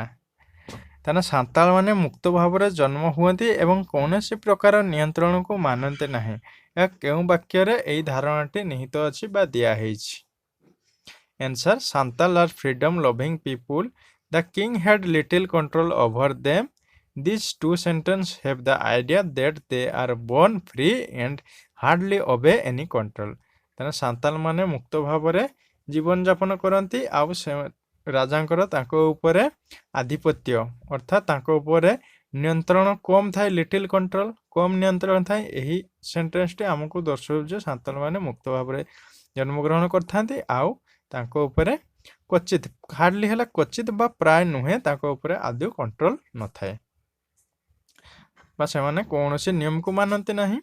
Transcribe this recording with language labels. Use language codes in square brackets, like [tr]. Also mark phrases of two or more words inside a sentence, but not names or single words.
[or] ତାହେଲେ ସାନ୍ତାଳମାନେ ମୁକ୍ତ ଭାବରେ ଜନ୍ମ ହୁଅନ୍ତି ଏବଂ କୌଣସି ପ୍ରକାର ନିୟନ୍ତ୍ରଣକୁ ମାନନ୍ତି ନାହିଁ। ଏହା କେଉଁ ବାକ୍ୟରେ ଏହି ଧାରଣାଟି ନିହିତ ଅଛି ବା ଦିଆହେଇଛି? [en] Answer, Santal are freedom loving people, the king had little control over them, these two sentences have the idea that they are born free and hardly obey any control। [or] ତେଣୁ ସାନ୍ତାଲ ମାନେ ମୁକ୍ତ ଭାବରେ ଜୀବନଯାପନ କରନ୍ତି ଆଉ ସେ ରାଜାଙ୍କର ତାଙ୍କ ଉପରେ ଆଧିପତ୍ୟ ଅର୍ଥାତ୍ ତାଙ୍କ ଉପରେ ନିୟନ୍ତ୍ରଣ କମ୍ ଥାଏ। [en] little control, [or] କମ୍ ନିୟନ୍ତ୍ରଣ ଥାଏ। ଏହି ସେଣ୍ଟେନ୍ସଟି ଆମକୁ ଦର୍ଶାଉଛି ଯେ ସାନ୍ତାଲ ମାନେ ମୁକ୍ତ ଭାବରେ ଜନ୍ମଗ୍ରହଣ କରିଥାନ୍ତି ଆଉ ତାଙ୍କ ଉପରେ କ୍ୱଚିତ, ହାର୍ଡଲି ହେଲା କ୍ୱଚିତ ବା ପ୍ରାୟ ନୁହେଁ, ତାଙ୍କ ଉପରେ ଆଦୌ କଣ୍ଟ୍ରୋଲ ନଥାଏ ବା ସେମାନେ କୌଣସି ନିୟମକୁ ମାନନ୍ତି ନାହିଁ।